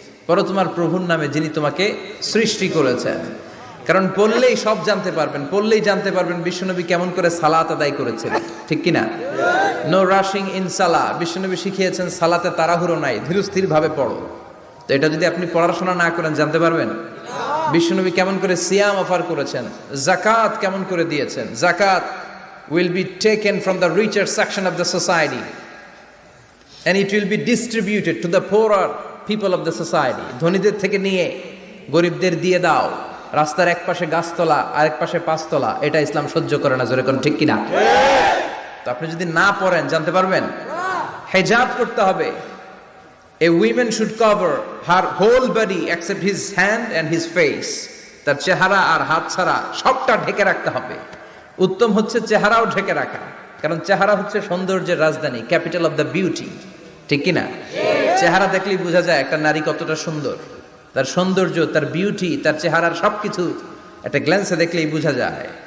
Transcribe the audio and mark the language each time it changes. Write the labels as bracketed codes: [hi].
[bn] পড়ো তোমার প্রভুর নামে যিনি তোমাকে সৃষ্টি করেছেন। কারণ পড়লেই সব জানতে পারবেন, পড়লেই জানতে পারবেন বিশ্বনবী কেমন করে সালাত আদায় করেছিলেন, ঠিক কিনা? [en] no rushing in সালাহ, [bn] বিশ্বনবী শিখিয়েছেন সালাতে তাড়াহুড়ো নাই, ধীরস্থির ভাবে পড়ো। তো এটা যদি আপনি পড়াশোনা না করেন জানতে পারবেন? বিশ্বনবী কেমন করে সিয়াম অফার করেছেন, জাকাত কেমন করে দিয়েছেন। [en] জাকাত will be taken from the richer section of the society and it will be distributed to the poorer people of the society. [bn] ধনীদের থেকে নিয়ে গরিবদের দিয়ে দাও। রাস্তার এক পাশে গাছতলা আর এক পাশে পাঁচতলা, এটা ইসলাম সহ্য করে না, জোরে কোন ঠিক কিনা? তো আপনি যদি না পড়েন জানতে পারবেন? হিজাব করতে হবে। [en] A woman should cover her whole body except his hand and his face. [bn] তার চেহারা আর হাত ছাড়া সবটা ঢেকে রাখতে হবে। উত্তম হচ্ছে চেহারাও ঢেকে রাখা, কারণ চেহারা হচ্ছে সৌন্দর্যের রাজধানী, [en] capital of the beauty, [bn] ঠিক কিনা? চেহারা দেখলেই বোঝা যায় একটা নারী কতটা সুন্দর, তার সৌন্দর্য, তার বিউটি, তার চেহারার সবকিছু একটা গ্ল্যান্সে দেখলেই বোঝা যায়।